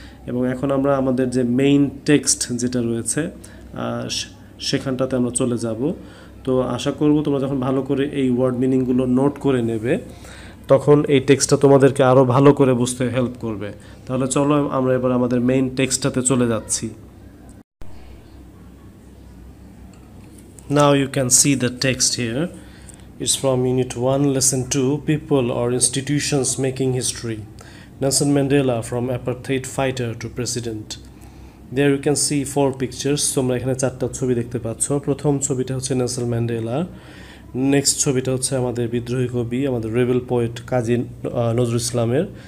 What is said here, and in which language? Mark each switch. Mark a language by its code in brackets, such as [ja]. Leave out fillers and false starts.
[bn] এবং এখন আমরা আমাদের যে মেইন টেক্সট যেটা রয়েছে সেখানটাতে আমরা চলে যাব। তো আশা করব তোমরা যখন ভালো করে এই ওয়ার্ড মিনিংগুলো নোট করে নেবে তখন এই টেক্সটটা তোমাদেরকে আরও ভালো করে বুঝতে হেল্প করবে। তাহলে চলো আমরা এবার আমাদের মেইন টেক্সটটাতে চলে যাচ্ছি। [en] Now you can see the text here. It's from Unit 1, Lesson 2, People or Institutions Making History. Nelson Mandela from apartheid fighter to president. There you can see 4 pictures. [bn] তোমরা এখানে 4টা ছবি দেখতে পাচ্ছ। প্রথম ছবিটা হচ্ছে নেলসন ম্যান্ডেলা। নেক্সট ছবিটা হচ্ছে আমাদের বিদ্রোহী কবি, আমাদের রেবেল পোয়েট কাজী নজরুল ইসলামের।